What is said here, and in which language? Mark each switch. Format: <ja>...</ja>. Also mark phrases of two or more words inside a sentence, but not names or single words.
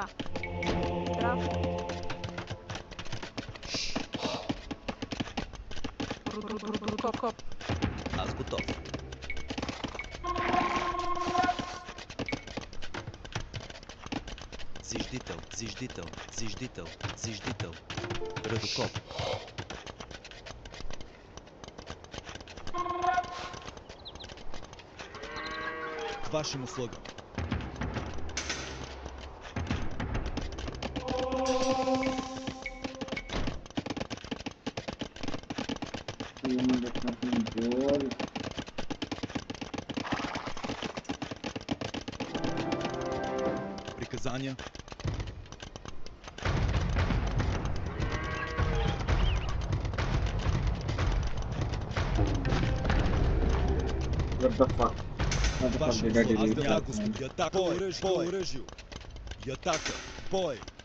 <cu>Здрав. Рудокоп. Аз готов. Зиждител. Рудокоп. К вашим услугам.</cu> <en>That's nothing good.</en> <cu>Приказания.</cu> <en>What the fuck? What the fuck</en> <cu>Вашим</cu> <en>did I</en> <cu>услугам.</cu> <en>delete</en> <cu>Да,</cu> <en>that, man?</en> <cu>господи, атака. Бой. Оръжию. И атака. Бой.</cu>